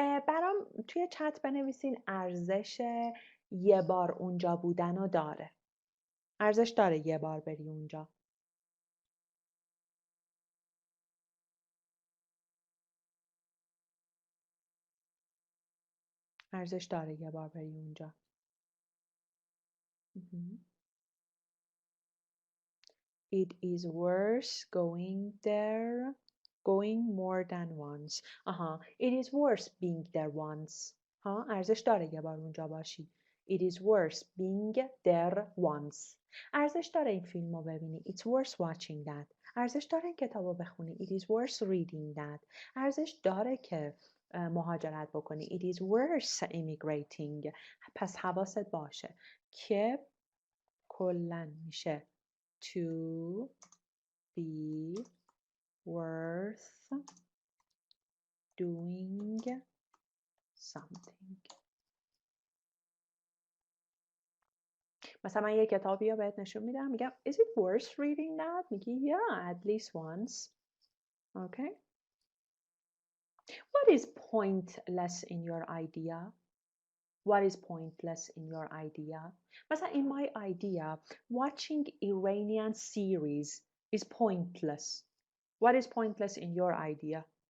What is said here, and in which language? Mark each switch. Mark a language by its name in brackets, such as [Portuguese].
[Persian] برام توی چت بنویسین ارزش یه بار اونجا بودن رو داره. ارزش داره یه بار بری اونجا. ارزش داره یه بار بری اونجا. [English] It is worth going there, going more than once. It is worth being there once. [Persian] ارزش داره یه بار اونجا باشی. [English] It is worth being there once. [Persian] ارزش داره این فیلم رو ببینی. [English] It's worth watching that. [Persian] ارزش داره این کتاب رو بخونی. [English] It is worth reading that. [Persian] ارزش داره که مهاجرت بکنی. [English] It is worth immigrating. [Persian] پس حواست باشه که کلاً میشه [English] to be worth doing something. [Persian] مثلا من یه کتابی رو بهت نشون میدم میگم [English] is it worth reading that؟ [Persian] میگی [English] yeah at least once. Okay. What is pointless in your idea? What is pointless in your idea? مثلا in my idea watching Iranian series is pointless. What is pointless in your idea?